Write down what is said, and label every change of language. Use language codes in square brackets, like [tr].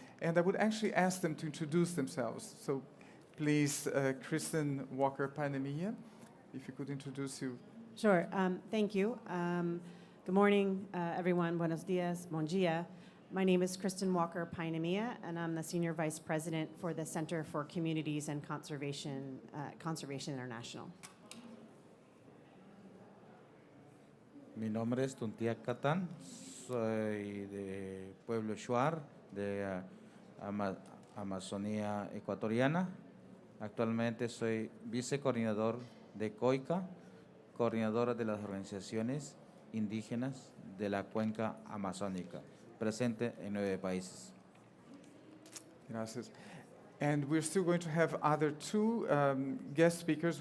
[en] And I would actually ask them to introduce themselves. So please, Kristen Walker-Painamilla, if you could introduce you. Sure. Thank you. Good morning, everyone. [es] Buenos dias. [ca] Bon dia. [en] My name is Kristen Walker-Painamilla, and I'm the Senior Vice President for the Center for Communities and Conservation International. [es] Mi nombre es Tuntia Catán. Soy de Pueblo Shuar, de Amazonía Ecuatoriana. Actualmente soy vicecoordinador de COICA, coordinadora de las organizaciones indígenas de la cuenca amazónica, presente en 9 países. Gracias. [en] And we're still going to have other 2 guest speakers.